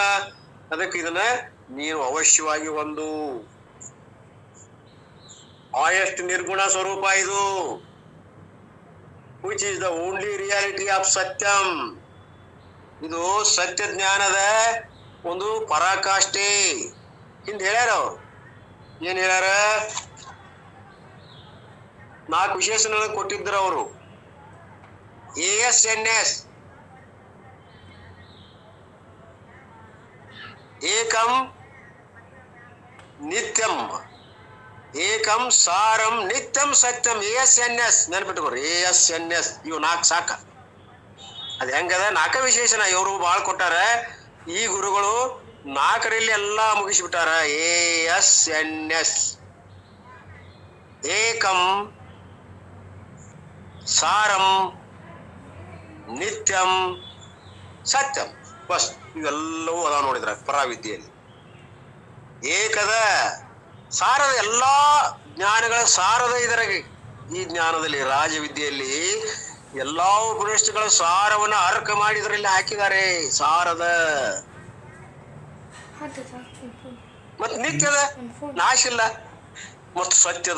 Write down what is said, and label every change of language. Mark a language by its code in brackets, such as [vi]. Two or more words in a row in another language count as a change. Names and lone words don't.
[kn] ಅದಕ್ಕೆ ಇದನ್ನ ನೀನು ಅವಶ್ಯವಾಗಿ ಒಂದು ಎಷ್ಟು ನಿರ್ಗುಣ ಸ್ವರೂಪ ಇದು, [en] which is the only reality of [kn] ಸತ್ಯಂ. ಇದು ಸತ್ಯ ಜ್ಞಾನದ ಒಂದು ಪರಾಕಾಷ್ಠೆ. ಹಿಂದೆ ಹೇಳ್ಯಾರ ಅವ್ರು. ಏನ್ ಹೇಳ್ಯಾರ? 4 ವಿಶೇಷಣಗಳನ್ನು ಕೊಟ್ಟಿದ್ರ ಅವರು. [sa] ASNS, ಏಕಂ ನಿತ್ಯಂ, ಏಕಂ ಸಾರಂ ನಿತ್ಯಂ ಸತ್ಯಂ. [kn] ASNS ನೆನ್ಪಿಟ್ಕೋರಿ. ASNS ಇವು 4 ಸಾಕ. ಅದ್ ಹೆಂಗದ? 4 ವಿಶೇಷಣ ಇವರು ಬಾಳ್ ಕೊಟ್ಟಾರ. ಈ ಗುರುಗಳು 4ರಲ್ಲಿ ಎಲ್ಲಾ ಮುಗಿಸ್ಬಿಟ್ಟಾರ. [sa] ASNS, ಏಕಂ ಸಾರಂ ನಿತ್ಯಂ ಸತ್ಯಂ. [kn] ಬಸ್ ಇವೆಲ್ಲವೂ ಅದಾವ ನೋಡಿದ್ರ ಪರಾವಿದ್ಯೆಯಲ್ಲಿ. ಏಕದ ಸಾರದ ಎಲ್ಲಾ ಜ್ಞಾನಗಳ ಸಾರದ ಇದರಾಗಿ ಈ ಜ್ಞಾನದಲ್ಲಿ ರಾಜವಿದ್ಯೆಯಲ್ಲಿ ಎಲ್ಲಾ ಉಪನಿಷತ್ತುಗಳ ಸಾರವನ್ನ ಅರ್ಕ ಮಾಡಿ ಇದರಲ್ಲಿ ಹಾಕಿದ್ದಾರೆ. ಸಾರದ ಮತ್ ನಿತ್ಯದ ನಾಶ ಇಲ್ಲ, ಮತ್ತು ಸತ್ಯದ.